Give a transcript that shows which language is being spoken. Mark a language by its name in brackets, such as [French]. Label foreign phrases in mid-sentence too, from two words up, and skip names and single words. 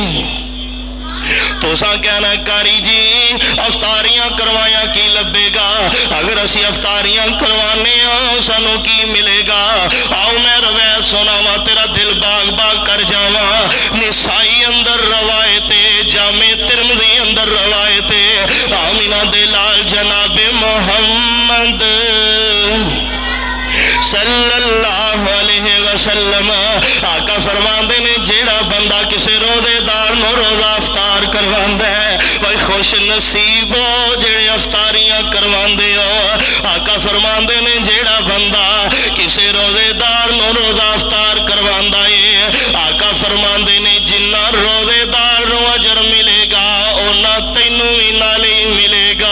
[Punjabi] تساں کہنا قاری جی افطاریاں کروایا کی لبھے گا، اگر اسی افطاریاں کروانے سانوں کی ملے گا? آؤ میں روایت سناواں، تیرا دل باغ باغ کر جاواں. نسائی اندر روایت، جامع ترمذی اندر روایت، آمنہ دے لال جنابِ محمد [Arabic] صلى الله عليه وسلم [Punjabi] آقا فرماتے نے، جیہڑا بندہ کسی روزے دار نوں روزہ افطار کرواندا ہے، بھائی خوش نصیب ہو جیہڑے افطاریاں کرواندے ہو. آقا فرماتے نے، جیہڑا بندہ کسی روزے دار نوں روزہ افطار کرواندا ہے، آقا فرماتے نے جنا روزے دار نوں اجر ملے گا انا تینوں بھی نال ہی ملے گا.